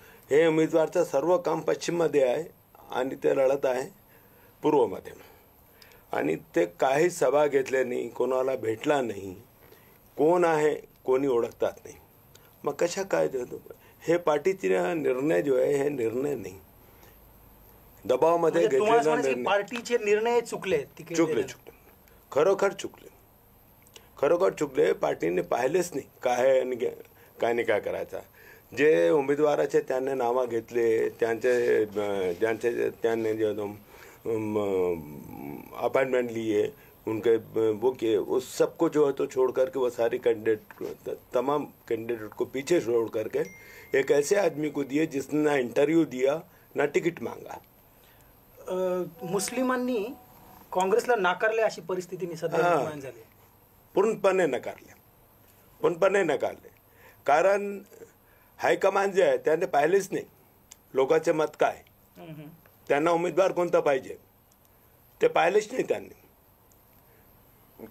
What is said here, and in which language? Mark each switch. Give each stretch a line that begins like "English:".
Marathi: हे उमेदवारचं सर्व काम पश्चिममध्ये आहे आणि ते लढत आहे पूर्वमध्ये आणि ते काही सभा घेतल्या नाही, कोणाला भेटला नाही, कोण आहे कोणी ओळखतात नाही, मग कशा काय हे पार्टीचे निर्णय जो आहे हे निर्णय नाही, दबावामध्ये घेतलेला निर्णय, पार्टीचे निर्णय चुकले, खरोखर चुकले। पार्टीने पाहिलेच नाही काय नाही काय करायचा। जे उमेदवाराचे त्यांनी नावं घेतले, त्यांनी
Hindi: जो अपॉइंटमेंट लिए, उनके वो किए, उस सबको जो है तो छोड़ करके वो सारी तमाम कैंडिडेट को पीछे छोड़ करके एक ऐसे आदमी को दिए जिसने ना इंटरव्यू दिया
Marathi: ना तिकीट मांगा। मुस्लिमांनी काँग्रेसला नाकारले अशी परिस्थिती सध्या निर्माण झाली। पूर्णपणे नकारले, कारण हायकमांड जे आहे त्याने पाहिलेच नाही लोकांचे मत काय, त्यांना उमेदवार कोणता पाहिजे ते पाहिलेच नाही त्यांनी।